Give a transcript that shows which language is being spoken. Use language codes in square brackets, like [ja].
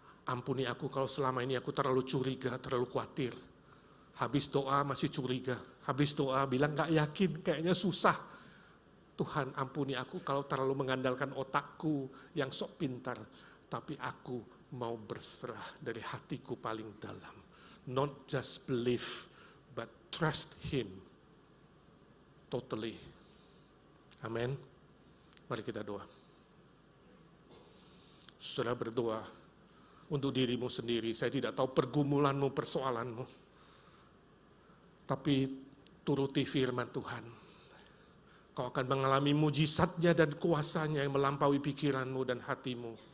[id] Ampuni aku kalau selama ini aku terlalu curiga, terlalu khawatir. Habis doa masih curiga. Habis doa bilang gak yakin, kayaknya susah. Tuhan, ampuni aku kalau terlalu mengandalkan otakku yang sok pintar. Tapi aku mau berserah dari hatiku paling dalam. [en] Not just believe, but trust Him totally. [id] Amin. Mari kita doa. Saudara berdoa untuk dirimu sendiri. Saya tidak tahu pergumulanmu, persoalanmu. Tapi turuti firman Tuhan. Kau akan mengalami mujizatnya dan kuasanya yang melampaui pikiranmu dan hatimu.